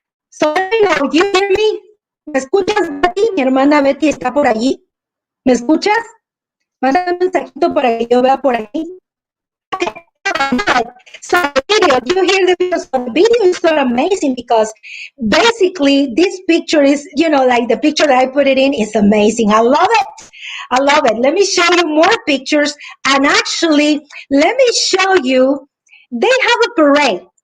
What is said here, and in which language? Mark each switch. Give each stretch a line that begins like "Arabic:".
English: So let me know, you hear me?
Spanish: ¿Me escuchas, Betty? Mi hermana Betty está por allí. ¿Me escuchas? Mándame un mensajito para que yo vea por aquí.
English: Okay. So the video, do you hear the video? So the video is so amazing because basically this picture is, like the picture that I put it in is amazing. I love it. I love it. Let me show you more pictures. And actually, let me show you, they have a parade.